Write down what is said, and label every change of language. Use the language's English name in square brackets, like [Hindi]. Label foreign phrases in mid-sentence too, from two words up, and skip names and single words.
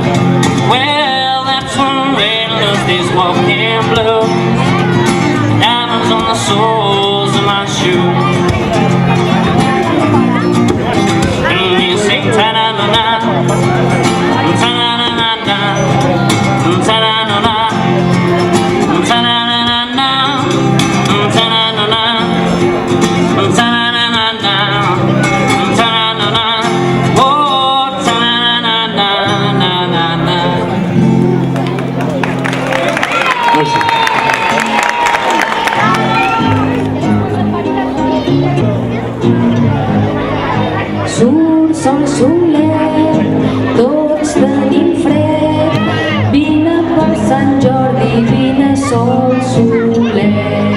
[English] Well, that's one way to lose these walking blues. Diamonds on the soles of my shoes. And you sing ta-na-na-na, ta-na-na-na-na, ta-na-na-na, ta-na-na-na-na, ta-na-na-na, ta-na-na-na-na, ta-na-na-na, oh, ta-na-na-na-na-na-na. [Catalan] Surt sol soler, tots tenim fred, vine per Sant Jordi, vine sol soler.